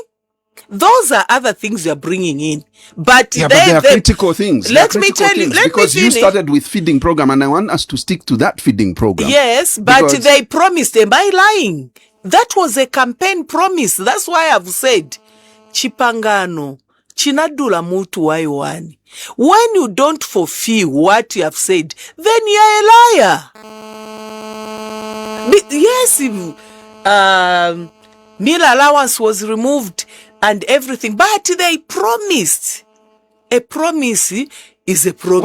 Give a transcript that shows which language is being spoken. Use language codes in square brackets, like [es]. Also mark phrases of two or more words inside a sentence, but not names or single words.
[en] Those are other things you're bringing in. But they are critical things. Let me tell you. Because you started with feeding program and I want us to stick to that feeding program. Yes, but they promised. Am I lying? That was a campaign promise. That's why I've said, [ny] Chipangano, chinadula mutu wayo wani. [en] When you don't fulfill what you have said, then you're a liar. Yes, meal allowance was removed and everything, but they promised. A promise is a promise.